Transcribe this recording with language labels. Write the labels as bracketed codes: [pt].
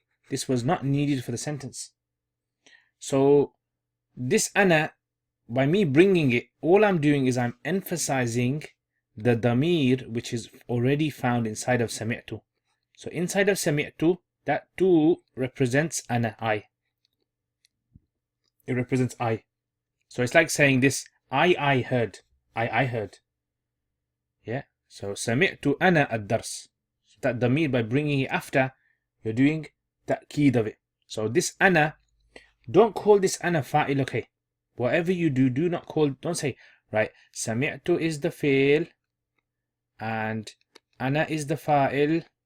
[en] This was not needed for the sentence. So this ana, by me bringing it, all I'm doing is I'm emphasizing the damir which is already found inside of سمعت. So inside of سمعت, That tu represents ana, I. It represents I. So it's like saying this, I heard. I heard. Yeah. So [ar] سمعت أنا الدرس. [en] So that damir, by bringing it after, you're doing Tawkeed of it. So this ana, don't call this ana fa'il, okay? Whatever you do, don't say, right, سمعت is the fi'l and ana is the fa'il.